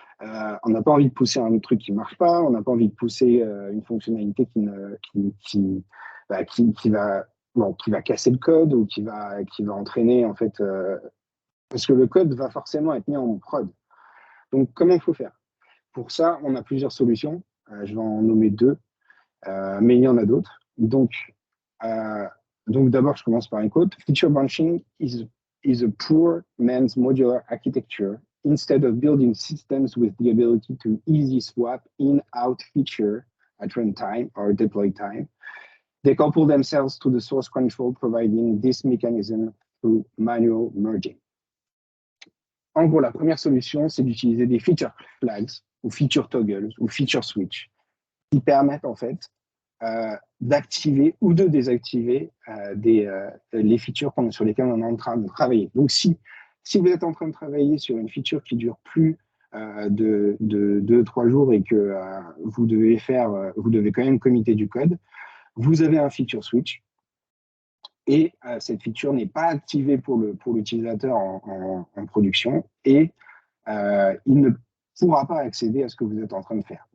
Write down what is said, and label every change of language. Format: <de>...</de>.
<fr>On n'a pas envie de pousser un truc qui ne marche pas, on n'a pas envie de pousser une fonctionnalité qui va casser le code ou qui va entraîner, en fait, parce que le code va forcément être mis en prod. Donc, comment il faut faire? Pour ça, on a plusieurs solutions. Je vais en nommer deux, mais il y en a d'autres. Donc d'abord, je commence par une quote.</fr> <en>Feature branching is a poor man's modular architecture. Instead of building systems with the ability to easy swap in-out feature at runtime or deploy time, they couple themselves to the source control, providing this mechanism through manual merging.</en> <fr>En gros, la première solution, c'est d'utiliser des feature flags ou feature toggles ou feature switch qui permettent en fait d'activer ou de désactiver les features sur lesquelles on est en train de travailler. Donc, si vous êtes en train de travailler sur une feature qui dure plus de 2-3 jours et que vous devez quand même committer du code, vous avez un feature switch et cette feature n'est pas activée pour l'utilisateur en production et il ne pourra pas accéder à ce que vous êtes en train de faire.</fr>